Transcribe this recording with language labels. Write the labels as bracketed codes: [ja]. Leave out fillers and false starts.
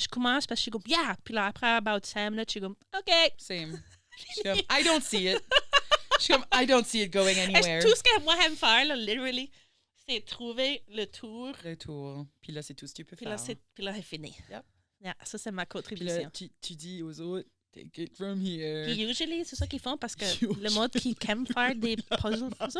[fr] Je commence parce que je suis comme, yeah. Puis là, après, about 5 minutes, je suis comme, OK. [en] Same. [fr] Je suis comme, [en] I don't see it. Je suis comme, I don't see it going anywhere. [fr] Tout ce que moi, j'aime faire, là, literally, c'est trouver le tour. Le tour. Puis là, c'est tout ce que tu peux faire. Puis là, c'est fini. [en] Yep. [fr] Yeah, ça, c'est ma Puis contribution. là, tu dis aux autres, [en] take it from here. [fr] Puis usually, c'est ça qu'ils font parce que le monde qui aime faire des puzzles.